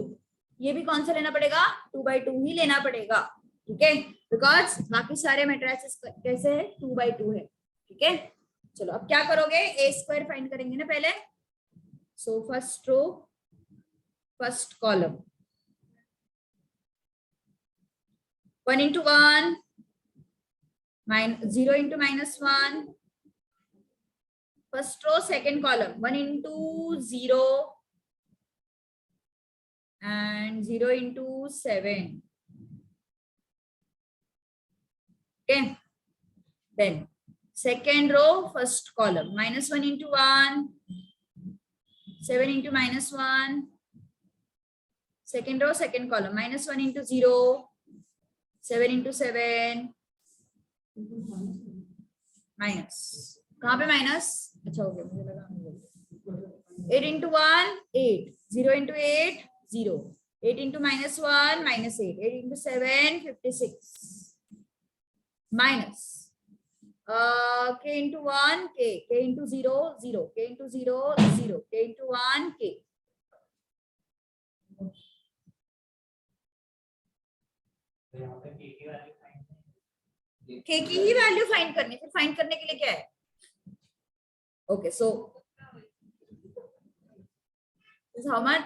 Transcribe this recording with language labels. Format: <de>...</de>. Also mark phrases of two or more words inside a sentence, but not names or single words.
<hi>ये भी कौन सा लेना पड़ेगा 2x2 ही लेना पड़ेगा. ठीक है. बिकॉज बाकी सारे मैट्रिसेस कैसे है 2x2 है. ठीक है. चलो अब क्या करोगे A² फाइंड करेंगे ना पहले.</hi> <en>So first row first column 1 into 1 0 into -1. First row second column 1 into 0 and 0 into 7. Okay. Then second row first column -1 into 1 7 into -1. Second row second column -1 into 0 7 into 7 माइनस.</en> <hi>कहाँ पे माइनस. अच्छा हो गया मुझे लगा</hi> <en>8 into 1 8 0 into 8 0 8 into -1 -8 8 into 7 56 minus K into 1 K into 0 0 K into 0 0 K into 1 K.</en> <hi>यहाँ पे K की वैल्यू फाइंड k की ही वैल्यू फाइंड करनी, फिर फाइंड करने के लिए क्या है?</hi> <en>Okay, so how much?</en>